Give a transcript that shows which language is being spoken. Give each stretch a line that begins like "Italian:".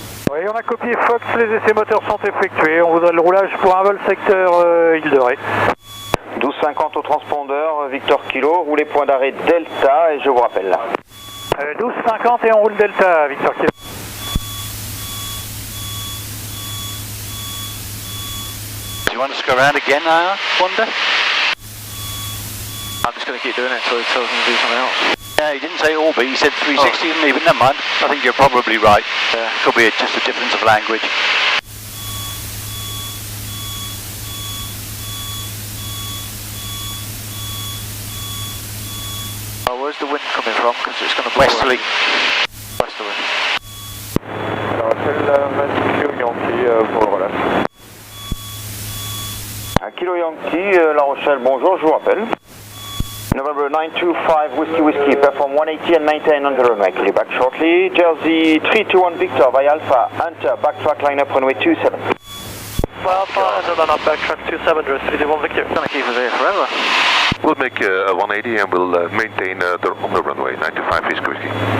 French: Oui, on a copié Fox, les essais moteurs sont effectués. On vous donne le roulage pour un vol secteur Île de Ré. 1250 au transpondeur, Victor Kilo, roulez point d'arrêt Delta et je vous rappelle là. 1250 et on roule Delta, Victor Kilo.
English: Do you want us to go around again, Wanda? I'm just going to keep doing it until he tells me to do something else. Yeah, he didn't say orbit, he said 360, didn't he? But never mind. I think you're probably right. Could be just a difference of language. Oh, where's the wind coming from? Because it's going to blow. Westerly. Westerly.
French: Kilo Yankee pour le relais. Kilo Yankee, La Rochelle, bonjour, je vous rappelle.
English: November 925, Whiskey, perform 180 and maintain on the runway. Call you back shortly. Jersey 321 Victor by Alpha, enter backtrack line up runway 27. Alpha, enter line up backtrack 27, Jersey 321 Victor. It's going to keep us here forever. We'll make a 180 and we'll maintain on the runway 925 Whiskey Whiskey.